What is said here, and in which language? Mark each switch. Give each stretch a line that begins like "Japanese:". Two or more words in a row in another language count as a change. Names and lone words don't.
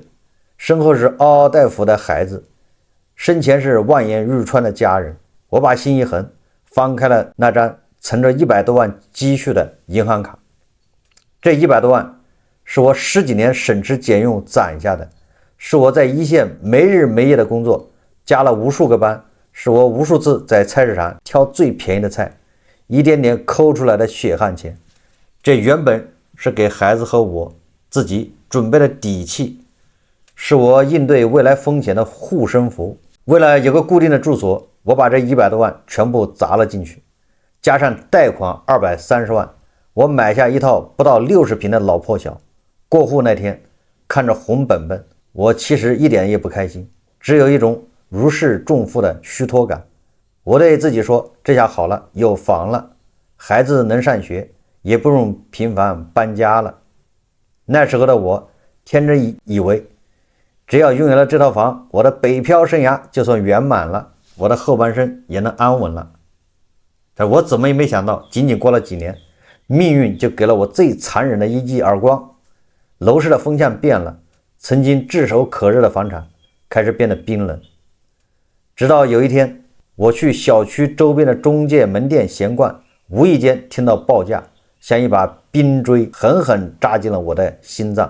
Chinese: 身後是嗷嗷待哺的孩子，身前是望眼欲穿的家人。我把心一橫，翻開了那張存着100多萬積蓄的銀行卡。這100多萬是我10幾年省吃儉用攢下的，是我在一線沒日沒夜的工作，加了無數個班，是我無數次在菜市場挑最便宜的菜，一點點摳出來的血汗錢。這原本是給孩子和我自己準備的底氣，是我應對未來風險的護身符。為了有個固定的住所，我把這100多萬全部砸了進去，加上貸款230萬，我買下一套不到60平的老破小。過戶那天，看着紅本本，我其實一點也不開心，只有一種如釋重負的虛脫感。我對自己說，這下好了，有房了，孩子能上學，也不用頻繁搬家了。那時候的我天真以為，只要擁有了這套房，我的北漂生涯就算圓滿了，我的後半生也能安穩了。但我怎麼也沒想到，僅僅過了幾年，命運就給了我最殘忍的一記耳光。樓市的風向變了，曾經炙手可熱的房產開始變得冰冷。直到有一天，我去小區周邊的中介門店閒逛， 無意間聽到報價，像一把冰錐狠狠扎進了我的心臟。